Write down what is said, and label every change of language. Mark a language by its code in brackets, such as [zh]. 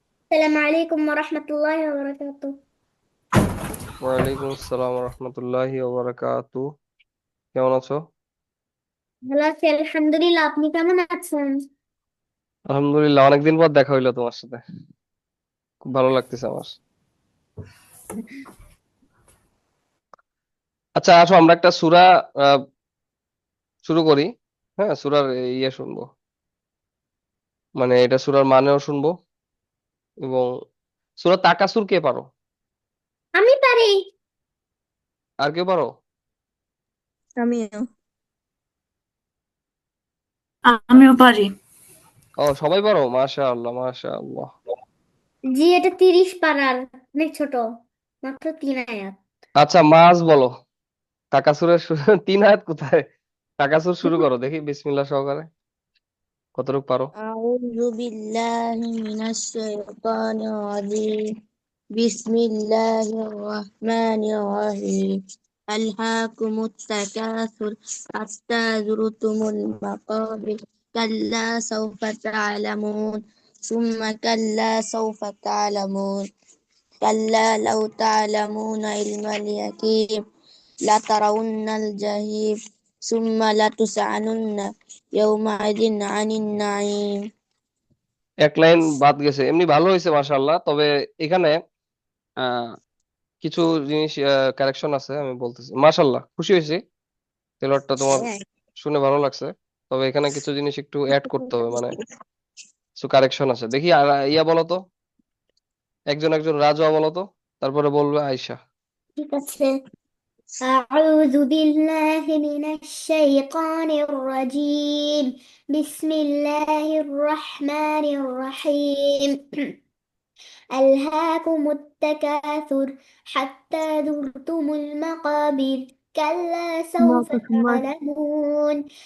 [ar] السلام عليكم ورحمة الله وبركاته. [bn] ওয়ালাইকুম আসসালাম ওয়া রাহমাতুল্লাহি ওয়া বারাকাতুহু। কেমন আছো? ভালো আছি আলহামদুলিল্লাহ, আপনি কেমন আছেন? আলহামদুলিল্লাহ, অনেকদিন পর দেখা হইলো তোমার সাথে, খুব ভালো লাগতেছে আমার। আচ্ছা আসো আমরা একটা সূরা আহ, শুরু করি। হ্যাঁ, সূরার ইয়ে শুনবো, মানে এটা সূরার মানেও শুনবো। এবং সূরা তাকাসুর কে পারো? আমি পারি। আর কেউ পারো? আমিও। আমিও পারি। ও, সবাই পারো, মাশাআল্লাহ মাশাআল্লাহ। জি, এটা 30 পারার, অনেক ছোট, মাত্র 3 আয়াত। আচ্ছা মাজ বলো, তাকাসুরের 3 আয়াত কোথায়? তাকাসুর শুরু করো দেখি বিসমিল্লাহ সহকারে, কতটুকু পারো। [ar] أعوذ بالله من الشيطان الرجيم. بسم الله الرحمن الرحيم. ألهاكم التكاثر حتى زرتم المقابر. كلا سوف تعلمون ثم كلا سوف تعلمون كلا لو تعلمون علم اليقين لترون الجحيم ثم لتسألن يومئذ عن النعيم [bn] এক লাইন বাদ গেছে, এমনি ভালো হয়েছে মাশাআল্লাহ। তবে এখানে আহ কিছু জিনিস কারেকশন আছে, আমি বলতেছি। মাশাআল্লাহ, খুশি হয়েছি, তেলাওয়াতটা তোমার শুনে ভালো লাগছে। তবে এখানে কিছু জিনিস একটু অ্যাড করতে হবে, মানে কিছু কারেকশন আছে। দেখি আর ইয়া বলো তো, একজন একজন রাজোয়া বলো তো, তারপরে বলবে আয়শা। ঠিক আছে। [ar] أعوذ بالله من الشيطان الرجيم. بسم الله الرحمن الرحيم. ألهاكم التكاثر حتى زرتم المقابر كلا سوف تعلمون